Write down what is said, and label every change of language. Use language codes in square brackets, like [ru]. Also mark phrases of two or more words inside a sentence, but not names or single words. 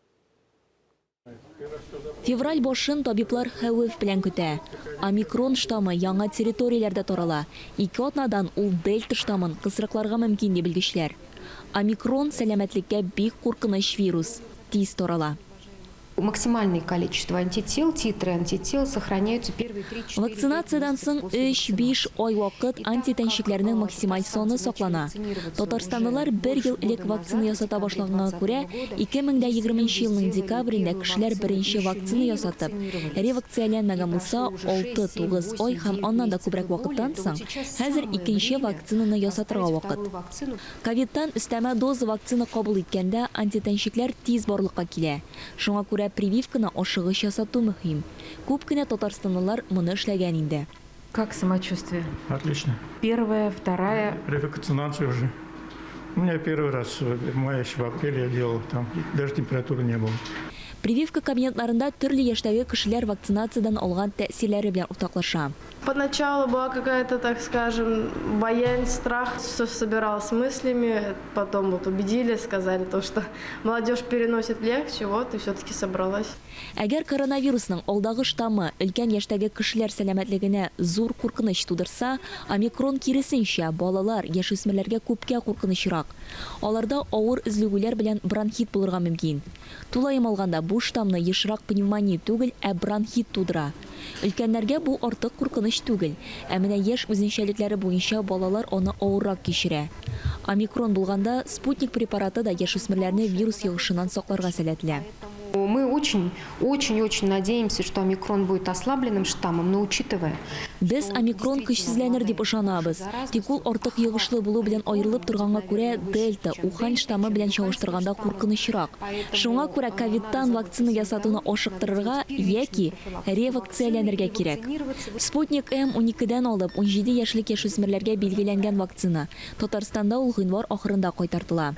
[tt] Февраль башын табиблар хәвеф белән көтә. Омикрон штаммы яңа территорияләрдә тарала. Ике атнадан ул дельта штаммын кысрыкларга мөмкин дип белгечләр. Омикрон сәламәтлеккә бик куркыныч вирус. Тиз тарала. [ru] Максимальное количество антител, титры антител сохраняются первые 3-4 [tt] Вакцинациядан соң 3-5 ай вакыт антитәнчекләрнең максималь саны саклана. Татарстанлылар 1 ел элек вакцина ясата башлаганга күрә, 2020 елның декабрендә кешеләр беренче вакцина ясатып, ревакцияләнмәгән булса 6-9 ай һәм аннан да күбрәк вакыттан соң хәзер икенче вакцинаны ясатырга вакыт. Ковидтан өстәмә доза вакцина кабул иткәндә антитәнчекләр тиз барлыкка килә. Шуңа күрә прививканы ашыгыч ясату мөһим. Күп кенә татарстанлылар моны эшләгән инде. [ru] Как самочувствие? Отлично. Первая, вторая. Ревакцинация уже. У меня первый раз в мае, еще в апреле я делал, там даже температуры не было. [tt] Прививка кабинетларында төрле яшьтәге кешеләр вакцинациядан алган тәэсирләре белән уртаклаша. [ru] Поначалу была какая-то, так скажем, боязнь, страх, все собиралась с мыслями, потом вот убедили, сказали то, что молодежь переносит легче, вот и все-таки собралась. [tt] Әгәр коронавирусның алдагы штаммы өлкән яшьтәге кешеләр сәламәтлегенә зур куркыныч тудырса, омикрон киресенчә балалар, яшүсмерләргә күпкә куркынычрак. Аларда авыр өзлегүләр белән бронхит булырга мөмкин. Тулаем алганда бу штамны ешрак пневмония түгел, ә бронхит тудыра. Өлкәннәргә бу артык куркыныч түгел, ә менә яшь үзенчәлекләре буенча балалар аны авыррак кичерә. Омикрон булганда спутник препараты да яшүсмерләрне вирус йогышыннан сакларга сәләтле. [ru] Мы очень надеемся, что омикрон будет ослабленным штаммом, но учитывая... [tt] Без омикрон көчсезләнер дип ышанабыз. Тик ул артык йогышлы булу белән аерылып торганга күрә дельта, Ухань штаммы белән чагыштырганда куркынычрак. Шуңа күрә ковидтан вакцина ясатуны ашыктырырга яки ревакцияләнергә кирәк. Спутник М12-дән алып 17 яшьлек яшүсмерләргә билгеләнгән вакцина Татарстанда ул гыйнвар ахырында кайтартыла.